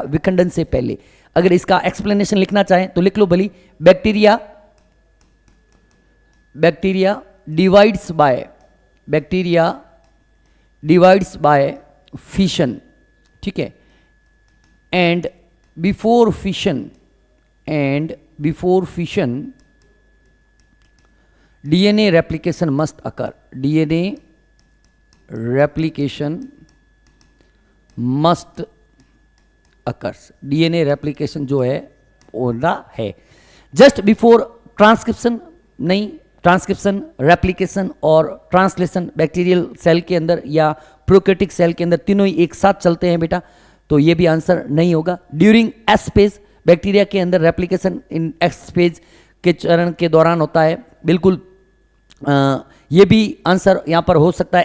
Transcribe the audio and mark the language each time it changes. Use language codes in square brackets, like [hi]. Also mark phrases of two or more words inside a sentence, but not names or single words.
[hi] विखंडन से पहले। अगर इसका एक्सप्लेनेशन लिखना चाहें तो लिख लो भली, [en] bacteria divides by fission, [hi] ठीक है, [en] and before fission DNA replication must occur. DNA replication must occurs. DNA replication [hi] जो है होना है [en] just before transcription [hi] नहीं, [en] transcription, replication [hi] और ट्रांसलेशन [en] bacterial cell [hi] के अंदर या [en] prokaryotic cell [hi] के अंदर तीनों ही एक साथ चलते हैं बेटा, तो ये भी आंसर नहीं होगा। [en] during S phase, [hi] बैक्टीरिया के अंदर [en] replication in S phase [hi] के चरण के दौरान होता है, बिल्कुल ये भी आंसर यहाँ पर हो सकता है।